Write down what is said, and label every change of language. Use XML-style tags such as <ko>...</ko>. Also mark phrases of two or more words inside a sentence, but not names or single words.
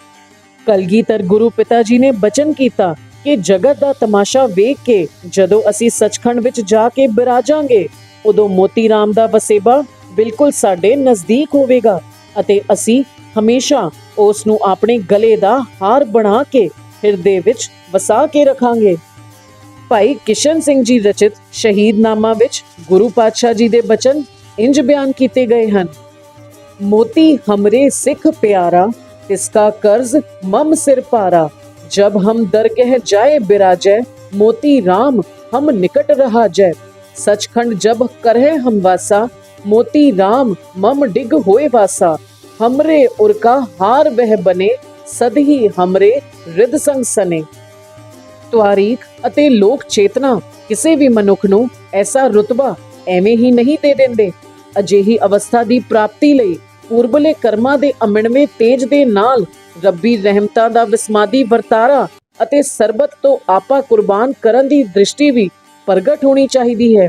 <pa>ਕਲਗੀਧਰ ਗੁਰੂ ਪਿਤਾ ਜੀ ਨੇ ਬਚਨ ਕੀਤਾ ਕਿ ਜਗਤ ਦਾ ਤਮਾਸ਼ਾ ਵੇਖ ਕੇ ਜਦੋਂ ਅਸੀਂ ਸੱਚਖੰਡ ਵਿੱਚ ਜਾ ਕੇ ਬਿਰਾਜਾਂਗੇ, ਉਦੋਂ ਮੋਤੀ ਰਾਮ ਦਾ ਵਸੇਬਾ ਬਿਲਕੁਲ ਸਾਡੇ ਨਜ਼ਦੀਕ ਹੋਵੇਗਾ ਅਤੇ ਅਸੀਂ ਹਮੇਸ਼ਾ ਉਸ ਨੂੰ ਆਪਣੇ ਗਲੇ ਦਾ ਹਾਰ ਬਣਾ ਕੇ ਹਿਰਦੇ ਵਿੱਚ ਵਸਾ ਕੇ ਰੱਖਾਂਗੇ। ਭਾਈ ਕਿਸ਼ਨ ਸਿੰਘ ਜੀ ਰਚਿਤ ਸ਼ਹੀਦਨਾਮਾ ਵਿੱਚ ਗੁਰੂ ਪਾਤਸ਼ਾਹ ਜੀ ਦੇ ਬਚਨ ਇੰਜ ਬਿਆਨ ਕੀਤੇ ਗਏ ਹਨ,</pa> <bra>मोती हमरे सिख प्यारा, तिसका कर्ज मम सिर पारा, जब हम दरगह जाए बिराजै, मोती राम हम निकट रहा जय, सचखंड जब करहे हम वासा, मोती राम मम डिग होए वासा, हमरे उरका हार वह बने, सदही हमरे रिद संग सने।</bra> <pa>ਤਵਾਰੀਖ ਅਤੇ ਲੋਕ ਚੇਤਨਾ ਕਿਸੇ ਵੀ ਮਨੁੱਖ ਨੂੰ ਐਸਾ ਰੁਤਬਾ ਐਵੇਂ ਹੀ ਨਹੀਂ ਦੇ ਦਿੰਦੇ। ਅਜਿਹੀ ਅਵਸਥਾ ਦੀ ਪ੍ਰਾਪਤੀ ਲਈ ਪੂਰਬਲੇ ਕਰਮਾਂ ਦੇ ਅਮਿਣਵੇਂ ਤੇਜ ਦੇ ਨਾਲ ਰੱਬੀ ਰਹਿਮਤਾਂ ਦਾ ਵਿਸਮਾਦੀ ਵਰਤਾਰਾ ਅਤੇ ਸਰਬਤ ਤੋਂ ਆਪਾ ਕੁਰਬਾਨ ਕਰਨ ਦੀ ਦ੍ਰਿਸ਼ਟੀ ਵੀ ਪ੍ਰਗਟ ਹੋਣੀ ਚਾਹੀਦੀ ਹੈ।</pa>